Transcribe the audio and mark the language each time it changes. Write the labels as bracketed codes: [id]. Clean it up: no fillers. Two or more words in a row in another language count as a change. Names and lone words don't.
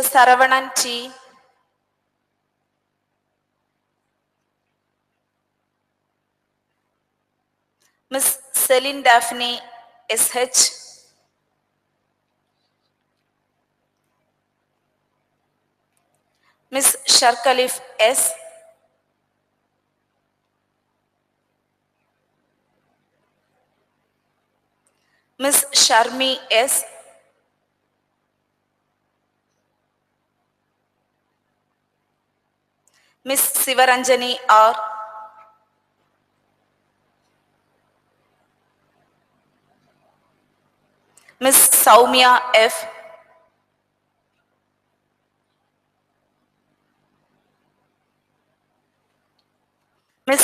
[en] Saravanan T. Ms. Celine Daphne SH. Ms. Sharkalif S. Ms. Sharmi S. Ms. Sivaranjani R. Ms. Saumya F. Ms.